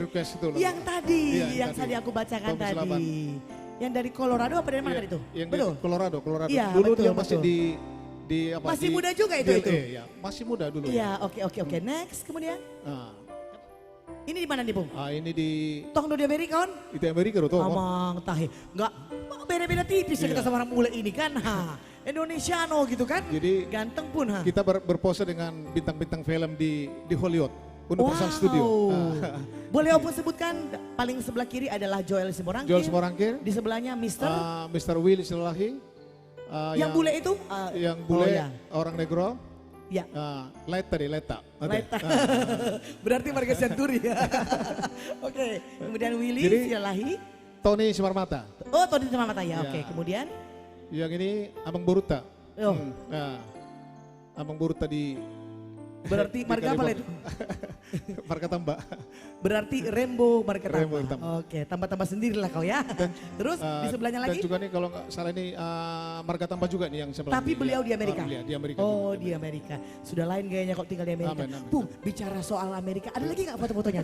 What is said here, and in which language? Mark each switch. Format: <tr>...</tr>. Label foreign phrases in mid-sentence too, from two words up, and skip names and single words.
<id>request itu loh. Yang tadi, Iya, yang tadi aku bacakan Tommy tadi. Silaban. Yang dari Colorado apa dari mana Iya, tadi itu? Yang Betul? di Colorado. Iya, Dulu betul, dia masih betul. di apa? Masih di muda juga itu, DLA, itu? ya. Masih muda dulu. Iya, oke, oke, oke. Next, kemudian. Nah, Ini di mana nih, Pung? ini di</id> <bbc>Tong do</bbc> <id>di Amerika, kan? itu Amerika tuh.</id> <bbc>Amang tahe.</bbc> <id>Enggak, beda-beda tipis ya Iya. kita sama orang bule ini kan. Ha. Indonesiano gitu kan. Jadi Ganteng pun ha. kita berpose dengan bintang-bintang film di Hollywood. Universal Studio. Boleh Opung sebutkan paling sebelah kiri adalah Joel Simorangkir. Joel Simorangkir. Di sebelahnya Mister. Mr. Will Silalahi. Yang bule itu? Yang bule ya. orang negro. Ya. Leta. Okay. Leta. Berarti Marga Santuri. Oke, kemudian Willy Jadi, Silalahi. Tony Simarmata. Oh, Tony Simarmata ya. Ya. Oke, kemudian Yang ini Abang Boruta. Oh. Abang Boruta di berarti di marga apa itu? Marga Tambak. Berarti Rembo Marga Rembo Tambah. Tambah. Oke, tambah-tambah sendiri lah kau ya. Terus di sebelahnya lagi? Dan juga nih kalau nggak salah ini Marga Tambak juga nih yang sebelah. Tapi beliau di Amerika. Di Amerika. Oh, juga. di Amerika. Sudah lain gayanya kok tinggal di Amerika. Amin. Pung, bicara soal Amerika, ada lagi nggak foto-fotonya?</id>